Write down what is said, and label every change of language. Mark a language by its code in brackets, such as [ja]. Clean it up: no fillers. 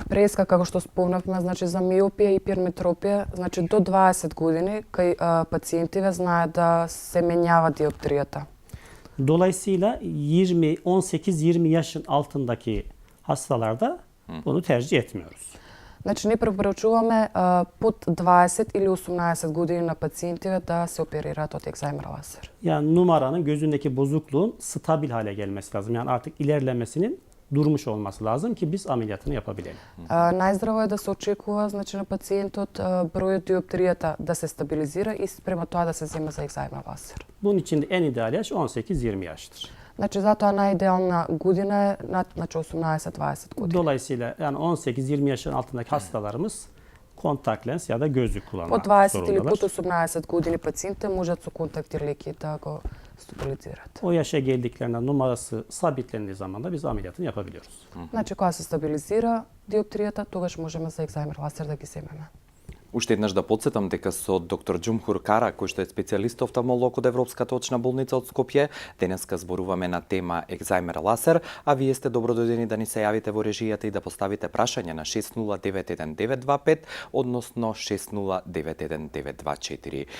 [mk] Преска, како што спомнавме, значи за миопија и хиперметропија, значи до 20 години кај пациентиве знаат да се менјава диоптријата. [tr] Dolayısıyla 18-20 yaşın altındaki hastalarda bunu tercih etmiyoruz. [mk] Значи не препорачуваме под 20 или 18 години на пациентиве да се оперираат од екзаймер лазер. [tr] Yani numaranın gözündeki bozukluğun stabil hale gelmesi lazım. Yani artık ilerlemesinin durmuş olması lazım ki biz ameliyatını yapabilelim. [mk] Најздраво е да се очекува, значи на пациентот бројот диоптријата да се стабилизира и спрема тоа да се земе за екзаймер лазер. [tr] Bunun için de en ideal yaş 18-20 yaştır. [mk] Значи затоа најидеална година е над 18-20 години. [tr] Dolayısıyla yani 18-20 yaşın altındaki hastalarımız kontak lens ya da gözlük [mk] Под [tr] kullanmak [mk] 20 или [tr] zorundalar. [mk] под 18 години пациентите можат со контакти леки да го стабилизираат. [tr] O yaşa geldiklerinde numarası sabitlendiği zaman da biz ameliyatını yapabiliyoruz. [mk] Значи кога се стабилизира диоптријата, тогаш можеме за екзаймер лазер да ги земеме. Уште еднаш да подсетам дека со доктор Џумхур Кара, кој што е специјалист офталмолог од Европската очна болница од Скопје, денеска зборуваме на тема екзајмер ласер, а вие сте добродојдени да ни се јавите во режијата и да поставите прашање на 60919925, односно 60919924.